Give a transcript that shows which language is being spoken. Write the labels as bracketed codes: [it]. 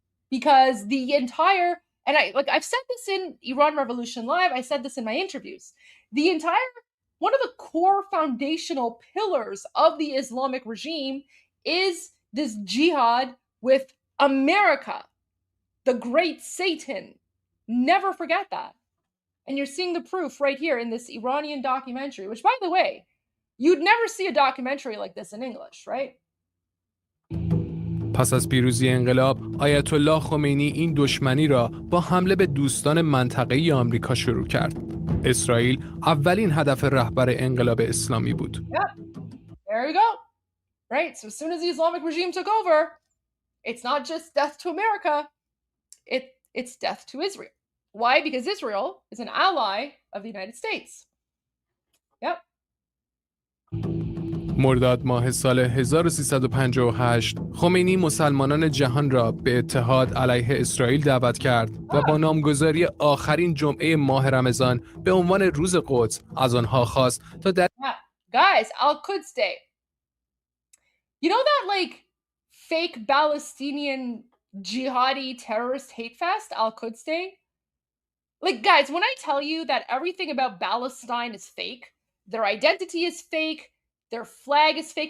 [en] Because the entire, and I've said this in Iran Revolution Live, I said this in my interviews, one of the core foundational pillars of the Islamic regime is this jihad with America, the great Satan. Never forget that. And you're seeing the proof right here in this Iranian documentary, which, by the way, you'd never see a documentary like this in English, right? [fa] پس از پیروزی انقلاب، آیت الله خمینی این دشمنی را با حمله به دوستان منطقه‌ای آمریکا شروع کرد. اسرائیل اولین هدف رهبر انقلاب اسلامی بود. [en] Yep. There you go. Right. So as soon as the Islamic regime took over, it's not just death to America, it's death to Israel. Why? Because Israel is an ally of the United States. Yep. [fa] مرداد ماه سال 1358 خمینی مسلمانان جهان را به اتحاد علیه اسرائیل دعوت کرد و با نامگذاری آخرین جمعه ماه رمضان به عنوان روز قدس از آنها خواست تا در [en] Guys, Al-Quds Day. You know that like fake Palestinian jihadi terrorist hate fest, Al-Quds Day? Like, guys, when I tell you that everything about Palestine is fake, their identity is fake, their flag is fake.